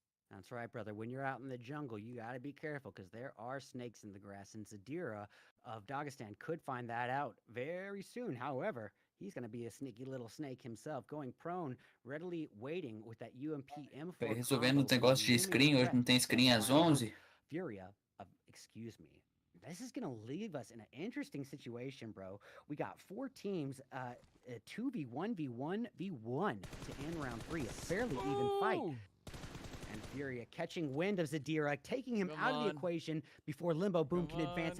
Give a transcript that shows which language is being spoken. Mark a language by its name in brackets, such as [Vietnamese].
[English] That's right, brother. When you're out in the jungle, you got to be careful because there are snakes in the grass. And Zadira of Dagestan could find that out very soon. However, he's going to be a sneaky little snake himself, going prone, readily waiting with that UMP M4. [Portuguese] Resolvendo o negócio de screen, hoje não tem screen às 11. [English] Furia of, This is going to leave us in an interesting situation, bro. We got 4 teams, 2v1v1v1 to end round 3. A fairly even fight. And Furia catching wind of Zadira, taking him out of the equation before Limbo Boom can advance.